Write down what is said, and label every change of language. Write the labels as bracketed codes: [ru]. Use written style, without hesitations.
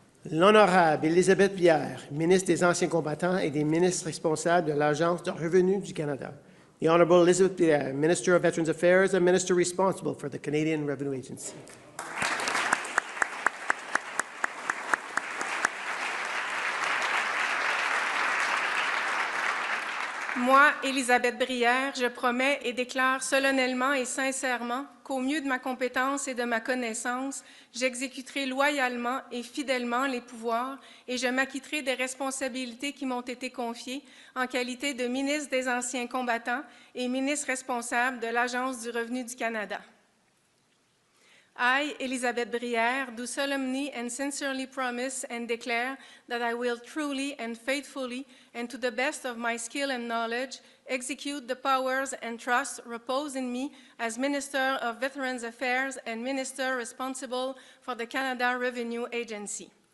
[fr] L'Honorable Élisabeth Pierre, Ministre des Anciens combattants et des ministres responsables de l'Agence de revenus du Canada. [en] The Honourable Elizabeth Pierre, Minister of Veterans Affairs and Minister responsible for the Canadian Revenue Agency. [fr] Moi, Élisabeth Brière, je promets et déclare solennellement et sincèrement qu'au mieux de ma compétence et de ma connaissance, j'exécuterai loyalement et fidèlement les pouvoirs et je m'acquitterai des responsabilités qui m'ont été confiées en qualité de ministre des Anciens combattants et ministre responsable de l'Agence du revenu du Canada. [en] I, Elizabeth Brière, do solemnly and sincerely promise and declare that I will truly and faithfully, and to the best of my skill and knowledge, execute the powers and trusts reposed in me as Minister of Veterans Affairs and Minister responsible for the Canada Revenue Agency.